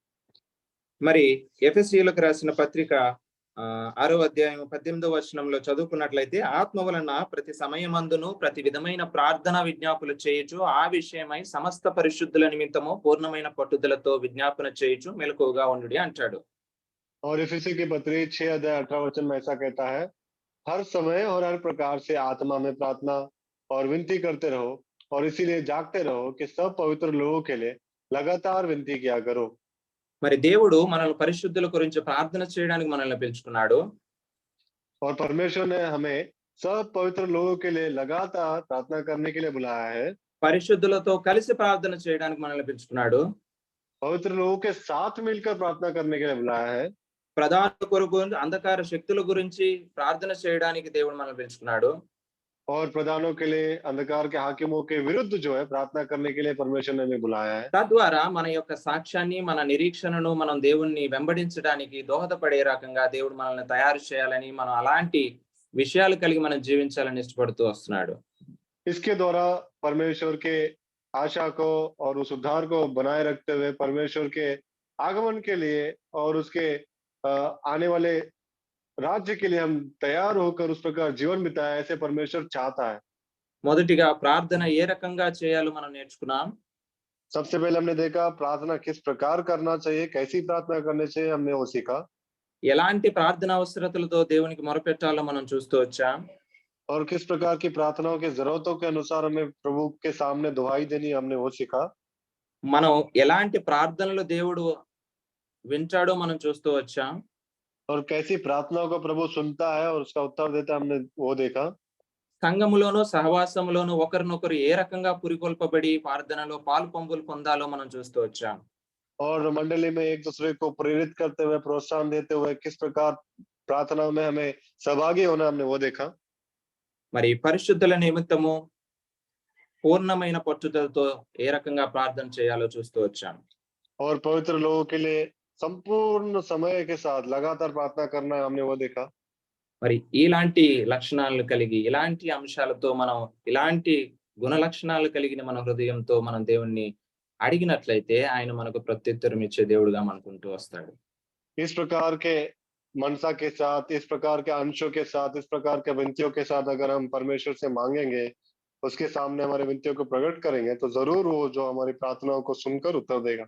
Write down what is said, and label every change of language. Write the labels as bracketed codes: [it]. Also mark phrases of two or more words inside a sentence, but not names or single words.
[te] మరి ఎఫెసీయులకు రాసిన పత్రిక 6వ అధ్యాయం 18వ వచనంలో చదువుకున్నట్లయితే, ఆత్మ వలన ప్రతి సమయమందును ప్రతి విధమైన ప్రార్థన విజ్ఞాపనలు చేయుచు ఆ విషయమై సమస్త పరిశుద్ధుల నిమిత్తము పూర్ణమైన పట్టుదలతో విజ్ఞాపన చేయుచు మెలకువగా ఉండుడి అంటాడు. [hi] और इफिसी की पत्री 6 अध्याय 18 वचन में ऐसा कहता है, हर समय और हर प्रकार से आत्मा में प्रार्थना और विनती करते रहो और इसीलिए जागते रहो कि सब पवित्र लोगों के लिए लगातार विनती किया करो। [te] మరి దేవుడు మనల్ని పరిశుద్ధుల గురించి ప్రార్థన చేయడానికి మనల్ని పిలుచుకున్నాడు. [hi] और परमेश्वर ने हमें सब पवित्र लोगों के लिए लगातार प्रार्थना करने के लिए बुलाया है। [te] పరిశుద్ధులతో కలిసి ప్రార్థన చేయడానికి మనల్ని పిలుచుకున్నాడు. [hi] पवित्र लोगों के साथ मिलकर प्रार्थना करने के लिए बुलाया है। [te] ప్రధాన కొరకు అంధకార శక్తుల గురించి ప్రార్థన చేయడానికి దేవుడు మనల్ని పిలుచుకున్నాడు. [hi] और प्रधानों के लिए, अंधकार के हाकिमों के विरुद्ध जो है प्रार्थना करने के लिए परमेश्वर ने हमें बुलाया है। [te] తద్వారా మన యొక్క సాక్ష్యాన్ని, మన నిరీక్షణను మనం దేవుణ్ణి వెంబడించడానికి దోహదపడే రకంగా దేవుడు మనల్ని తయారు చేయాలని, మనం అలాంటి విషయాలు కలిగి మనం జీవించాలని ఇష్టపడుతూ వస్తున్నాడు. [hi] इसके द्वारा परमेश्वर के आशा को और उस उद्धार को बनाए रखते हुए परमेश्वर के आगमन के लिए और उसके आने वाले राज्य के लिए हम तैयार होकर उस प्रकार जीवन बिताए, ऐसे परमेश्वर चाहता है। [te] మొదటిగా ప్రార్థన ఏ రకంగా చేయాలో మనం నేర్చుకున్నాం. [hi] सबसे पहले हमने देखा प्रार्थना किस प्रकार करना चाहिए, कैसी प्रार्थना करनी चाहिए, हमने वो सीखा। [te] ఎలాంటి ప్రార్థన అవసరతలతో దేవునికి మొరపెట్టాలో మనం చూస్తూ వచ్చాం. [hi] और किस प्रकार की प्रार्थनाओं की जरूरतों के अनुसार हमें प्रभु के सामने दुहाई देनी, हमने वो सीखा। [te] మనం ఎలాంటి ప్రార్థనలు దేవుడు వింటాడో మనం చూస్తూ వచ్చాం. [hi] और कैसी प्रार्थनाओं को प्रभु सुनता है और उसका उत्तर देता है, हमने वो देखा। [te] సంఘములోను సహవాసములోను ఒకరినొకరు ఏ రకంగా పురికొల్పబడి ప్రార్థనలో పాలు పంపులు పొందాలో మనం చూస్తూ వచ్చాం. [hi] और मंडली में एक दूसरे को प्रेरित करते हुए, प्रोत्साहन देते हुए किस प्रकार प्रार्थना में हमें सहभागी होना, हमने वो देखा। [te] మరి పరిశుద్ధుల నిమిత్తము పూర్ణమైన పట్టుదలతో ఏ రకంగా ప్రార్థన చేయాలో చూస్తూ వచ్చాం. [hi] और पवित्र लोगों के लिए संपूर्ण समय के साथ लगातार प्रार्थना करना, हमने वो देखा। [te] మరి ఇలాంటి లక్షణాలను కలిగి, ఇలాంటి అంశాలతో మనం, ఇలాంటి గుణ లక్షణాలు కలిగిన మన హృదయంతో మనం దేవుణ్ణి అడిగినట్లయితే ఆయన మనకు ప్రత్యుత్తరం ఇచ్చే దేవుడుగా మనకుంటూ వస్తాడు. [hi] इस प्रकार के मनसा के साथ, इस प्रकार के अंशों के साथ, इस प्रकार के विनतियों के साथ अगर हम परमेश्वर से मांगेंगे, उसके सामने हमारे विनतियों को प्रकट करेंगे, तो जरूर वो जो हमारी प्रार्थनाओं को सुनकर उत्तर देगा।